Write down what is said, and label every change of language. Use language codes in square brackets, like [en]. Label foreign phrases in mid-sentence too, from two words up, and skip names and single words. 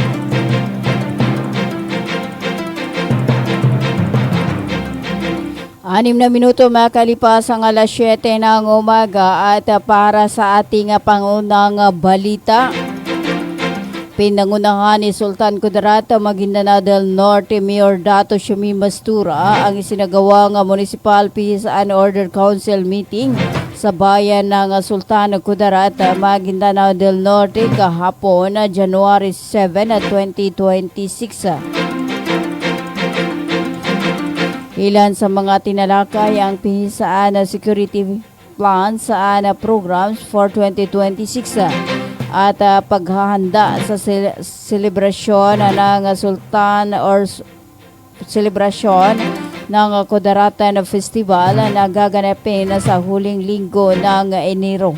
[tl] Anim na minuto makalipas ang alas 7 ng umaga at para sa ating pangunang balita, pinangunahan ni Sultan Kudarat Maguindanao del Norte Mayor Dato Shami Mastura ang isinagawang Municipal Peace and Order Council meeting sa bayan ng Sultan Kudarat Maguindanao del Norte kahapon, January 7, 2026. Ilan sa mga tinalakay ang pinisaan na [en] security plan [tl] sa [en] programs for 2026 [tl] at paghahanda sa selebrasyon ng Sultan or selebrasyon ng Kudaratan Festival na gaganapin sa huling linggo ng Enero.